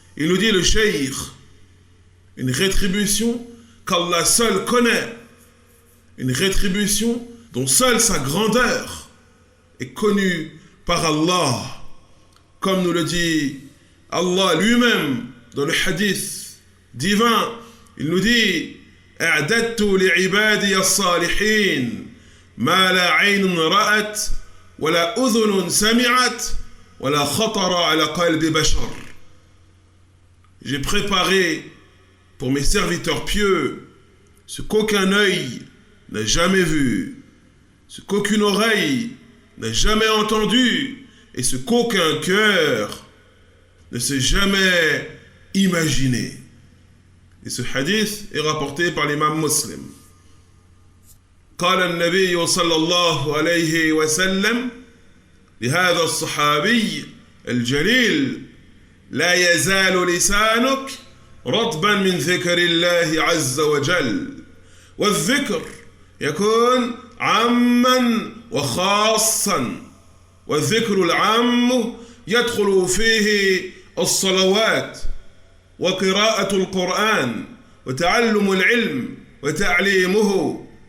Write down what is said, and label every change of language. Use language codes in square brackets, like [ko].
[fr] Il nous dit le cheikh, une rétribution qu'Allah seul connaît, une rétribution dont seule sa grandeur est connue par Allah, comme nous le dit Allah lui-même dans le hadith divin. Il nous dit [ar] أعددت لعبادي الصالحين ما لا عين رأت ولا أذن سمعت ولا خطر على قلب بشر. [fr] J'ai préparé pour mes serviteurs pieux ce qu'aucun œil n'a jamais vu, ce qu'aucune oreille n'a jamais entendu et ce qu'aucun cœur ne s'est jamais imaginé. Et ce hadith est rapporté par l'imam Muslim. [ar] قال النبي صلى الله عليه وسلم لهذا الصحابي الجليل لا يزال لسانك رطبا من ذكر الله عز وجل. والذكر يكون عاما وخاصا، والذكر العام يدخل فيه الصلوات وقراءة القرآن وتعلم العلم وتعليمه،